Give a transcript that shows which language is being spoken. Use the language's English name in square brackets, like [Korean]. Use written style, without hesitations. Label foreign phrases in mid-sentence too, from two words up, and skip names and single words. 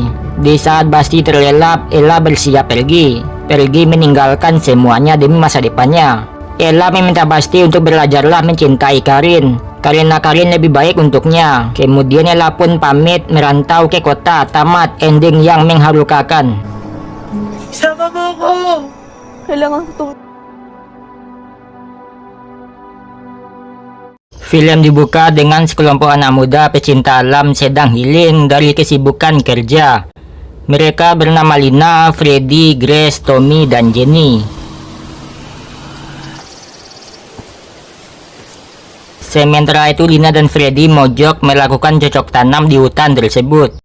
[Indonesian] Di saat Basti terlelap, Ella bersiap pergi meninggalkan semuanya demi masa depannya. Ella meminta Basti untuk belajarlah mencintai Karin, karena Karin lebih baik untuknya. Kemudian Ella pun pamit merantau ke kota. Tamat ending yang mengharukan. [Filipino] Sama mo ko! Kailangan ko [Indonesian] Film dibuka dengan sekelompok anak muda pecinta alam sedang healing dari kesibukan kerja. Mereka bernama Lina, Freddy, Grace, Tommy, dan Jenny. Sementara itu Lina dan Freddy mojok melakukan cocok tanam di hutan tersebut.